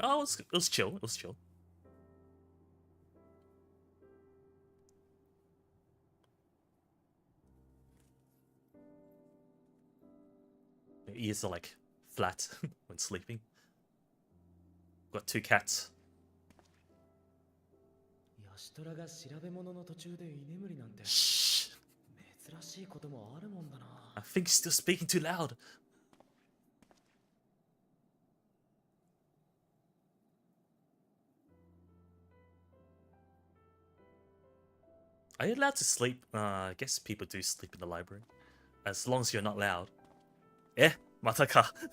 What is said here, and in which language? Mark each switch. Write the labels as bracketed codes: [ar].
[en] Oh, it was chill. It was chill. Your ears are like flat when sleeping. Got 2 cats. [ja] ヤシトラが調べ物の途中で居眠りなんて [en] Shh. [ja] 珍しいこともあるもんだな。 [en] I think you're still speaking too loud. Are you allowed to sleep? I guess people do sleep in the library. As long as you're not loud. Eh? Mataka.